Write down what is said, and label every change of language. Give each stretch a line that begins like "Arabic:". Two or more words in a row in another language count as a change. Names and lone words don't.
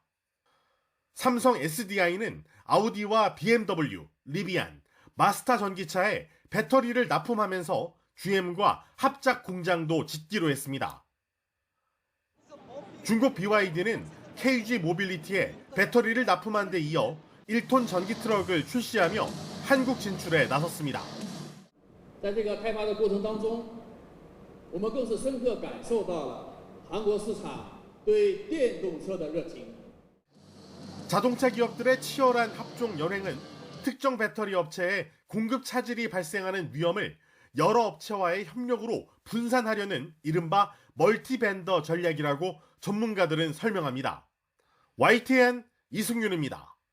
Korean: 삼성 SDI는 아우디와 BMW, 리비안, 마스타 전기차에 배터리를 납품하면서 GM과 합작 공장도 짓기로 했습니다. 중국 BYD는 KG 모빌리티에 배터리를 납품한 데 이어 1톤 전기 트럭을 출시하며 한국 진출에 나섰습니다.
Chinese: 在这个开发的过程当中，我们更是深刻感受到了韩国市场对电动车的热情。
Korean: 자동차 기업들의 치열한 합종 연횡은 특정 배터리 업체에 공급 차질이 발생하는 위험을 여러 업체와의 협력으로 분산하려는 이른바 멀티벤더 전략이라고 전문가들은 설명합니다. YTN 이승윤입니다.